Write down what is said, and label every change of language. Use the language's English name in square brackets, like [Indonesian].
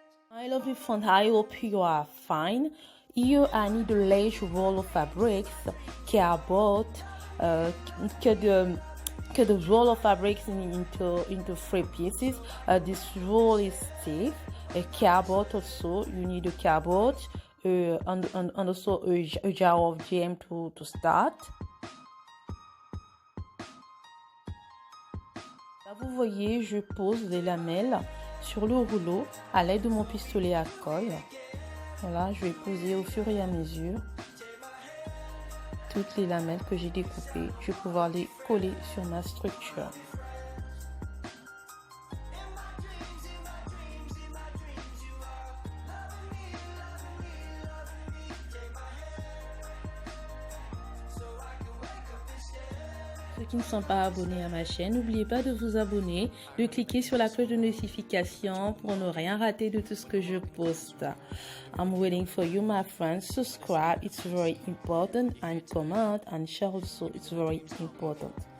[English] My lovely friend, I hope you are fine. Here I need a large roll of fabrics cardboard, cut the roll of fabrics into 3 pieces. This roll is stiff. A cardboard also, you need a cardboard and also a jar of jam to start. [French] Là, vous voyez, je pose les lamelles sur le rouleau à l'aide de mon pistolet à colle. Voilà, je vais poser au fur et à mesure toutes les lamelles que j'ai découpées. Je vais pouvoir les coller sur ma structure. Ceux qui ne sont pas abonnés à ma chaîne, n'oubliez pas de vous abonner, de cliquer sur la cloche de notification pour ne rien rater de tout ce que je poste. [English] I'm waiting for you, my friends. Subscribe, it's very important, and comment and share also, it's very important.